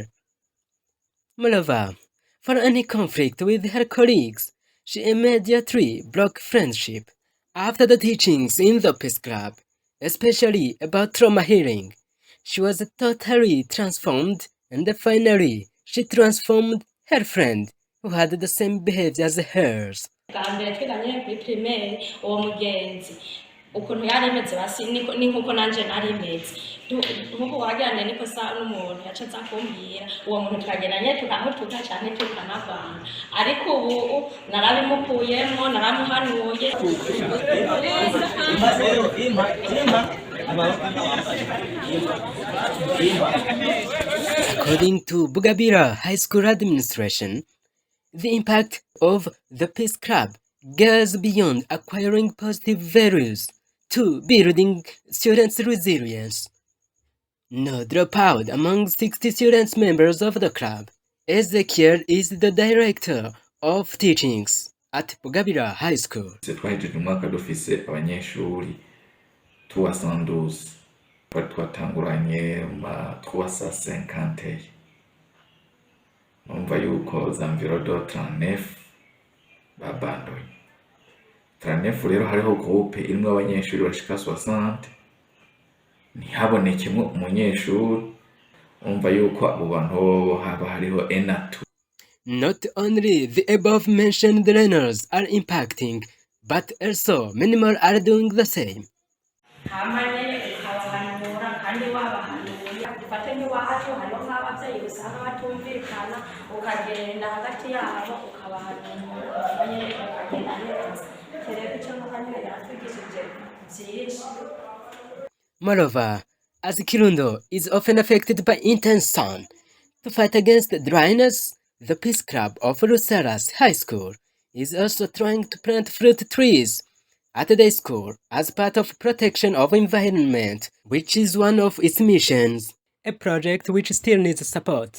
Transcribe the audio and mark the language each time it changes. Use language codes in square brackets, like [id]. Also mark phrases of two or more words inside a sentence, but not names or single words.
[en] Moreover, for any conflict with her colleagues, she immediately broke friendship. After the teachings in the Peace Club, especially about trauma healing, she was totally transformed and finally she transformed her friend who had the same behavior as hers. [rn] Ukuntu yari imeze basi ni nkuko nanje nari imeze nkuko wagirane niko sa n'umuntu yacaza kumbwira uwo muntu twageranye tukamutuka cyane tukanavana ariko ubu narabimukuyemo naramuhanuye. [en] According to Bugabira High School administration, the impact of the Peace Club goes beyond acquiring positive values to building students' resilience. No dropout among 60 students members of the club. Ezekiel is the director of teachings at Bugabira High School. [rn] Twahejeje umwaka dufise abanyeshuri 312 twari twatanguranye ma 350. Numva yuko za [fr] environ de [rn] 39 babandoye. 39 rero hariho groupe irimwo abanyeshuri bashika 60 ntihabonekemwo umunyeshuri, umva yuko abo bantu haba hariho enatu. [en] Not only the above mentioned learners are impacting, but also many more are doing the same. [rn] kandi wabahanuye ufate n'iwacu hariho nk'ababyeyi usanga batumvikana ukagenda hagati yabo ukabahanura nyine ukagenda neza rero icyo nuko nyine yatwigishije byinshi. [en] Moreover, as Kirundo is often affected by intense sun, to fight against dryness, the Peace Club of Luceras High School is also trying to plant fruit trees at the school as part of protection of environment, which is one of its missions, a project which still needs support.